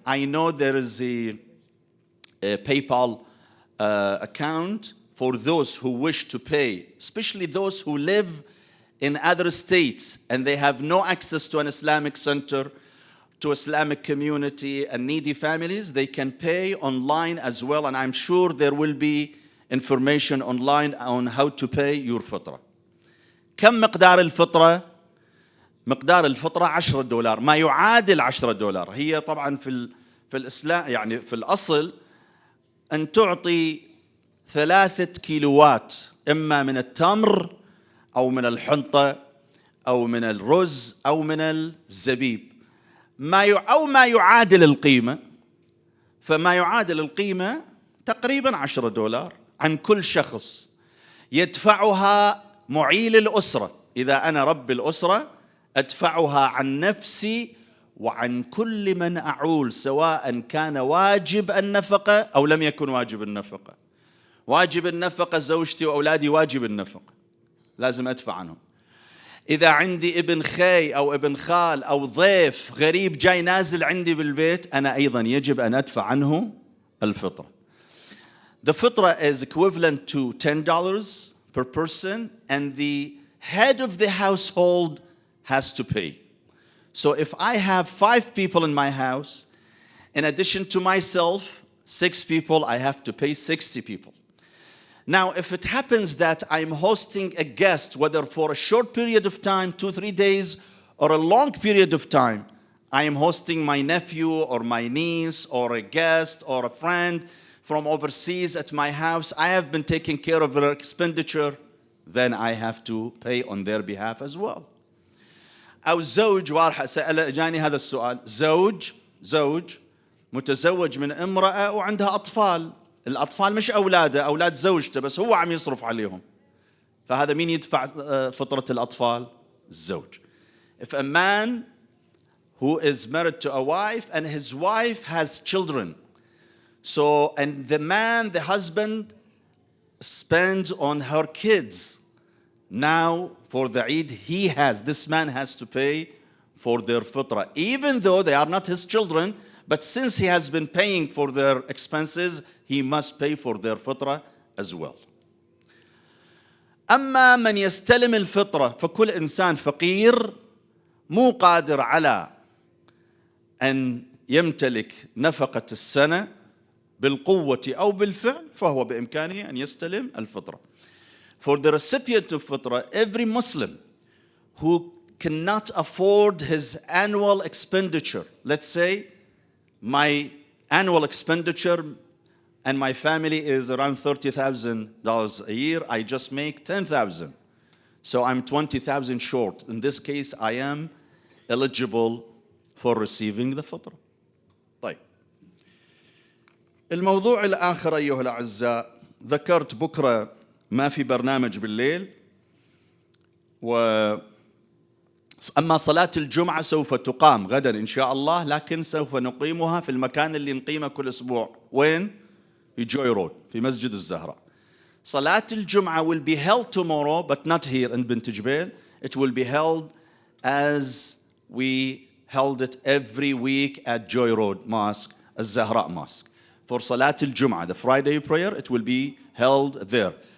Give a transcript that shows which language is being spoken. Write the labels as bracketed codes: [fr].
[en] I know there is a PayPal account for those who wish to pay, especially those who live in other states and they have no access to an Islamic center, to Islamic community and needy families. They can pay online as well, and I'm sure there will be information online on how to pay your fitra. [ar] كم مقدار الفطرة؟ مقدار الفطرة $10، ما يعادل $10. هي طبعا في الإسلام يعني في الأصل أن تعطي 3 كيلوات إما من التمر أو من الحنطة أو من الرز أو من الزبيب، أو ما يعادل القيمة. فما يعادل القيمة تقريبا $10 عن كل شخص يدفعها معيل الأسرة. إذا أنا رب الأسرة أدفعها عن نفسي وعن كل من أعول، سواء كان واجب النفقة أو لم يكن واجب النفقة. واجب النفقة زوجتي وأولادي واجب النفقة، لازم أدفع عنهم. إذا عندي ابن خي أو ابن خال أو ضيف غريب جاي نازل عندي بالبيت، أنا أيضا يجب أن أدفع عنه الفطرة. [en] The fitra is equivalent to $10 per person, and the head of the household has to pay. So if I have 5 people in my house, in addition to myself, 6 people, I have to pay 60 people. Now, if it happens that I'm hosting a guest, whether for a short period of time, 2-3 days, or a long period of time, I am hosting my nephew or my niece or a guest or a friend from overseas at my house, I have been taking care of their expenditure, then I have to pay on their behalf as well. [ar] أو زوج واحد جاني هذا السؤال، زوج متزوج من امرأة وعندها أطفال، الأطفال مش أولاده، أولاد زوجته، بس هو عم يصرف عليهم، فهذا مين يدفع فطرة الأطفال؟ الزوج. [en] If a man who is married to a wife and his wife has children, so, and the husband spends on her kids, now for the Eid, this man has to pay for their fitra, even though they are not his children, but since he has been paying for their expenses, he must pay for their fitra as well. [ar] أما من يستلم الفطرة، فكل إنسان فقير مو قادر على أن يمتلك نفقة السنة بالقوة أو بالفعل، فهو بإمكانه أن يستلم الفطرة. [en] For the recipient of fitra, every Muslim who cannot afford his annual expenditure, let's say my annual expenditure and my family is around $30,000 a year, I just make 10,000. So I'm 20,000 short. In this case, I am eligible for receiving the fitra. [ar] طيب. الموضوع الآخر أيها الأعزاء، ذكرت بكرة ما في برنامج بالليل، أما صلاة الجمعة سوف تقام غدا إن شاء الله، لكن سوف نقيمها في المكان اللي نقيمه كل أسبوع. وين؟ في جوي رود في مسجد الزهراء. [en] صلاة الجمعة will be held tomorrow, but not here in Bint Jebail. It will be held as we held it every week at Joy Road Mosque, الزهراء Mosque. For Salat al-Jum'ah, the Friday prayer, it will be held there.